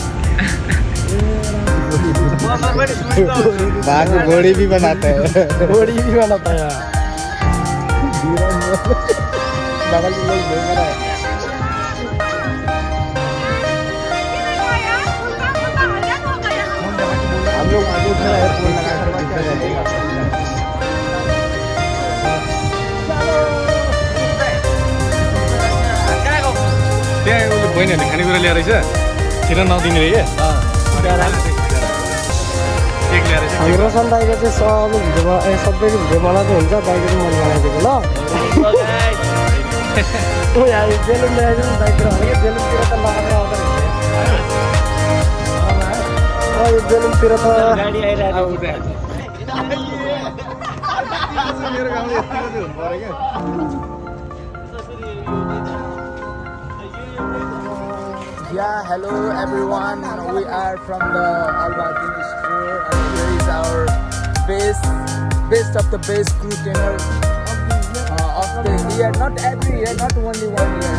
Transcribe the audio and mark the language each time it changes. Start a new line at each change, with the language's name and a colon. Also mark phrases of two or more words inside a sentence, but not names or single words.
Hindi: बाबू घोड़ी भी बनाता है घोड़ी भी बनाता है बगल में लोग घूम रहा है हम लोग आगे खड़ा है फोन लगा कर बात कर रहे हैं
Nepali: त्यहाँ उसले बहिनीहरूले खानेकुरा ल्याएर रहेछ छिर नदिने रे हामी रोशन दाइको चाहिँ सबै भिडियोमा सबैको भिडियो बनाएको हुन्छ दाइको चाहिँ मैले बनाइदिएको ल बेलुन ल्याइदिनु दाइतिर भनेको बेलुनतिर त लगाएर आउँदो रहेछ बेलुनतिर त गाडी आइरहेको
English: Yeah, hello everyone. We are from the Albatin store, and here is our best of the best crew trainer of the year, not every year, not only 1 year.